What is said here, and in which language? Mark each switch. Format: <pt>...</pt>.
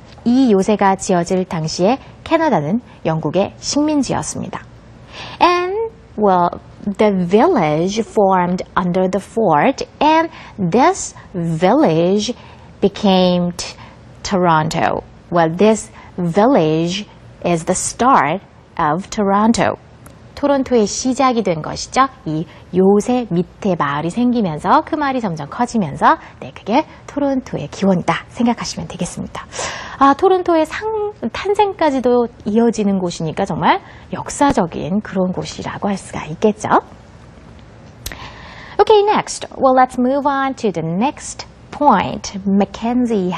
<ko>이 요새가 지어질 당시에 캐나다는 영국의 식민지였습니다.</ko> <en>And, the village formed under the fort, and this village became Toronto. Well, this village is the start of Toronto.</en> <ko>토론토의 시작이 된 것이죠. 이 요새 밑에 마을이 생기면서 그 마을이 점점 커지면서 그게 토론토의 기원이다 생각하시면 되겠습니다. 토론토의 탄생까지도 이어지는 곳이니까 정말 역사적인 그런 곳이라고 할 수가 있겠죠.</ko> <en>Okay, next. Well, let's move on to the next point. Mackenzie</en>